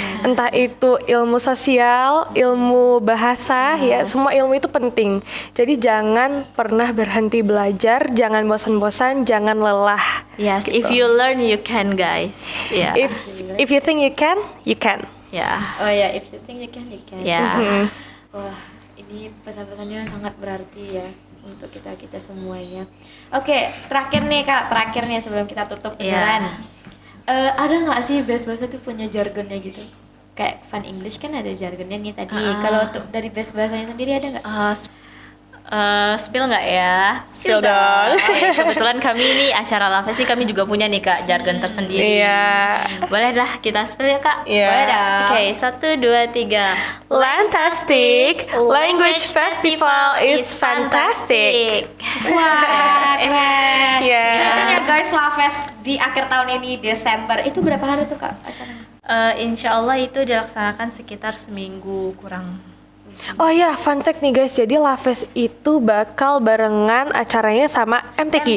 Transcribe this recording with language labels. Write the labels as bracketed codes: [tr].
[id] Entah itu ilmu sosial, ilmu bahasa, ya semua ilmu itu penting. Jadi jangan pernah berhenti belajar, jangan bosan-bosan, jangan lelah. [en] Yes, if you learn you can guys. [id] Ya. [en] If you think you can, you can. [id] Ya. [en] Oh ya, if you think you can, you can. [id] Ya. Wah, ini pesan-pesannya sangat berarti ya untuk kita semuanya. Oke, terakhir nih Kak, terakhir nih sebelum kita tutup beneran. Ada nggak sih best bahasa tuh punya jargonnya gitu? Kayak Fun English kan ada jargonnya nih tadi. Kalau untuk dari best bahasanya sendiri ada nggak? Spill nggak ya? Spill dong. Oke, kebetulan kami ini acara Lafes nih kami juga punya nih Kak jargon tersendiri. Iya. Boleh dah kita spill ya Kak? Iya. Boleh dong. Oke, 1, 2, 3. [en] Lantastic Language Festival is fantastic. [id] Wah, keren. Yeah. [en] Stay tune [id] ya guys, Lafes di akhir tahun ini Desember. Itu berapa hari tuh Kak acaranya? Insya Allah itu dilaksanakan sekitar seminggu kurang. Oh ya, fun fact nih guys, jadi Lafes itu bakal barengan acaranya sama MTQ.